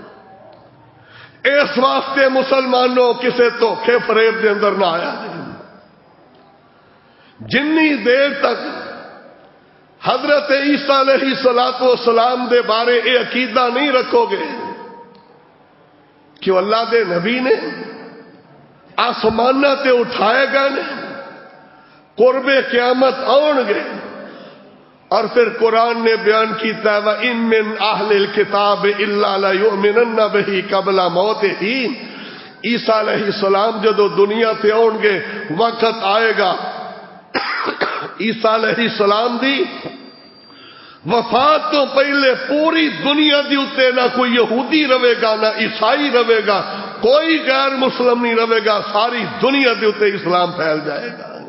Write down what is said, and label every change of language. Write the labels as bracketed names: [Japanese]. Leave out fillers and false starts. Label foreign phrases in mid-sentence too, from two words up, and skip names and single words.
[Punjabi] اس واسطے مسلمانوں کسے دھوکھے فریب دے اندر نہ آیا جنی دیر تک حضرت عیسیٰ [Arabic] علیہ السلام [Punjabi] دے بارے اے عقیدہ نہیں رکھو گے کہ اللہ دے نبی نے آسمانہ تے اٹھائے گئے نے، قرب قیامت آن گے، اور پھر قرآن نے بیان کیتا ہے [Arabic] وَإِن مِّنْ أَهْلِ الْكِتَابِ إِلَّا لَيُؤْمِنَنَّ بِهِ قَبْلَ مَوْتِهِ۔ [Punjabi] عیسیٰ [Arabic] علیہ السلام [Punjabi] جدو دنیا تے آن گے وقت آئے گا عیسیٰ [Arabic] علیہ السلام [Punjabi] دی وفات تو پہلے پوری دنیا دی اتے نہ کوئی یہودی رہے گا نہ عیسائی رہے گا، کوئی غیر مسلم نہیں رہے گا، ساری دنیا دی اتے اسلام پھیل جائے گا،